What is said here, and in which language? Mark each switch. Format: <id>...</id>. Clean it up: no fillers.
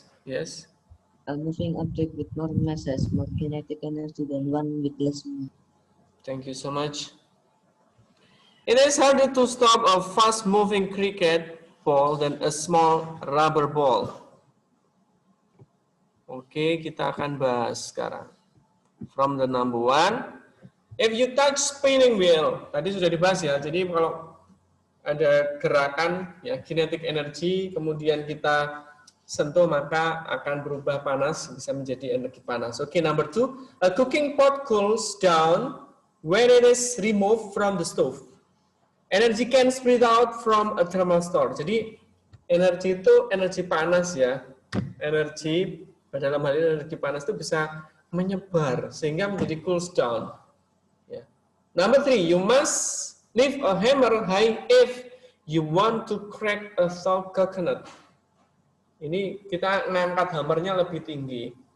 <en>Yes. A moving object with more mass has more kinetic energy than one with less mass. Thank you so much. It is harder to stop a fast-moving cricket ball than a small rubber ball.</en> <id>Oke, kita akan bahas sekarang.</id> <en>From the number 1, if you touch spinning wheel,</en> <id>tadi sudah dibahas ya. Jadi kalau ada gerakan ya kinetic energy, kemudian kita sentuh maka akan berubah panas, bisa menjadi energi panas.</id> <en>Oke, number 2, a cooking pot cools down when it is removed from the stove. Energy can spread out from a thermal store.</en> <id>Jadi energi itu energi panas ya. Energi dalam hal ini energi panas itu bisa menyebar sehingga menjadi</id> <en>cools down.</en> <id>Ya.</id> <en>Number 3, you must lift a hammer high if you want to crack a soft coconut.</en> <id>Ini kita ngangkat hammernya lebih tinggi.</id>